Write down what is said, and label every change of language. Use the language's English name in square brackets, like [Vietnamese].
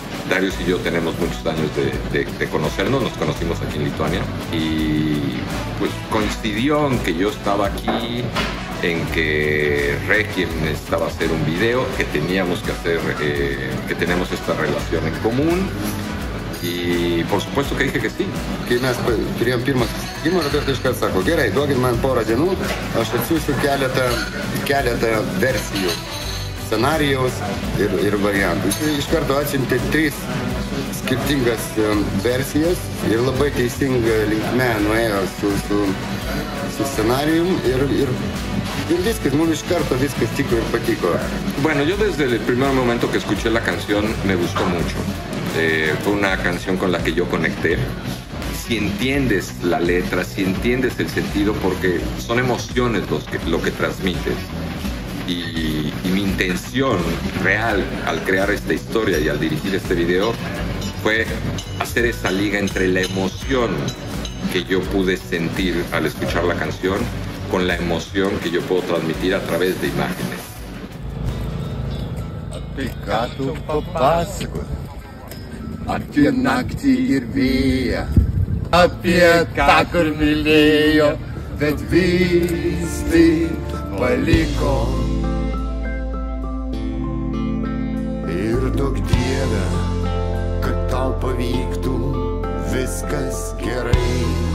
[Spanish] Darius y yo tenemos muchos años de conocernos, nos conocimos aquí en Lituania y pues coincidió en que yo estaba aquí, en que Requiem necesitaba hacer un video, que teníamos que hacer, que tenemos esta relación en común y por supuesto que dije que sí. [Lithuanian] Kai mes turėjom pirmą susitikimą, Roberto iškart sako, gerai, duokit man porą dienų, aš atsiųsiu keletą versijų. Scenarijaus ir variantų. Jis iš karto atsiuntė 3 skirtingas versijas ir labai teisinga linkme nuėjo su scenarijum ir viskas, mums iš karto viskas tiko ir patiko. [Spanish] Bueno, yo desde el primer momento que escuché la canción me gustó mucho. Fue una canción con la que yo conecté. Si entiendes la letra, si entiendes el sentido, porque son emociones lo que transmites. Y mi intención real al crear esta historia y al dirigir este video fue hacer esa liga entre la emoción que yo pude sentir al escuchar la canción con la emoción que yo puedo transmitir a través de imágenes. [Lithuanian] Apie ką tu papasakot? Apie naktį ir vėją, apie tą, kur mylėjo, bet vis tik paliko. Ir duok Dieve, kad tau pavyktų viskas gerai.